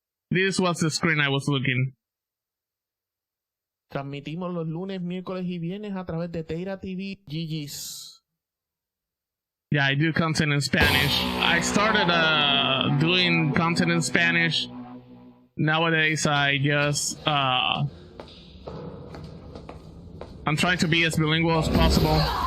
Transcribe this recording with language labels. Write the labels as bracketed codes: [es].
[en] This was the screen I was looking. [es] Transmitimos los lunes, miércoles y viernes a través de Tarde TV. [en] GG's. Yeah, I do content in Spanish. I started doing content in Spanish. Nowadays, I just I'm trying to be as bilingual as possible.